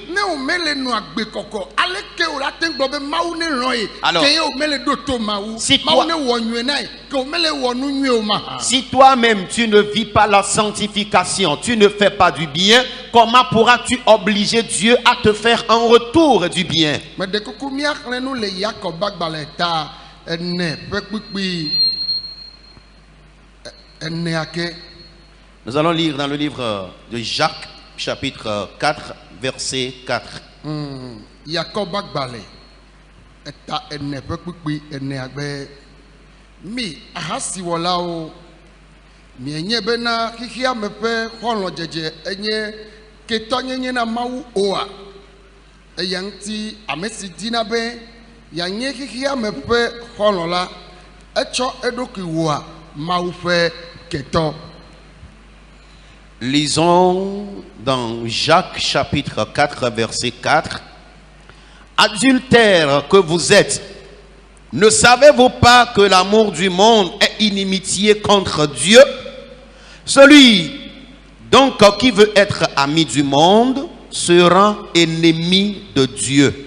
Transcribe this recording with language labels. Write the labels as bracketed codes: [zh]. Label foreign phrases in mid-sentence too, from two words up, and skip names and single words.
[fr] Alors, si toi-même tu ne vis pas la sanctification, tu ne fais pas du bien, comment pourras-tu obliger Dieu à te faire en retour du bien? Nous allons lire dans le livre de Jacques, chapitre 4, verset 4. [ee] Mi ahasiwolao mienye bena hihia mepe holo jeje enye ketonyenye na mau oa Eyanti amesi dina be yanye kikia mepe holola echo edokiwa maufe keton. [fr] Lisons dans Jacques chapitre 4 verset 4. Adultères que vous êtes, ne savez-vous pas que l'amour du monde est inimitié contre Dieu? Celui donc qui veut être ami du monde sera ennemi de Dieu.